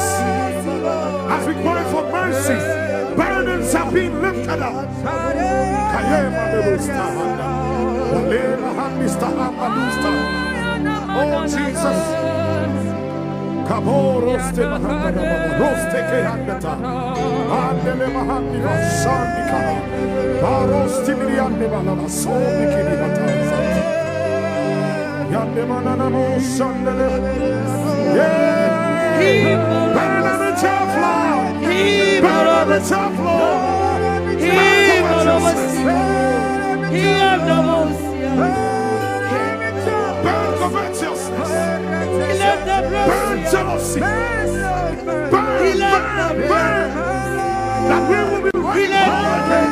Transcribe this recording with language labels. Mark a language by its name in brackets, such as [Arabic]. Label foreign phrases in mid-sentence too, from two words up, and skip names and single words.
[English] As we cry for mercy, burdens are being lifted up. Oh Jesus. Kaboroste roste ke handata andele mahandi vasandi kala barosti miliande bala somi kini batanza yande manana mo sandele yeah burn on the top floor burn on the top floor burn covetousness, burn jealousy, burn, that we will be right again.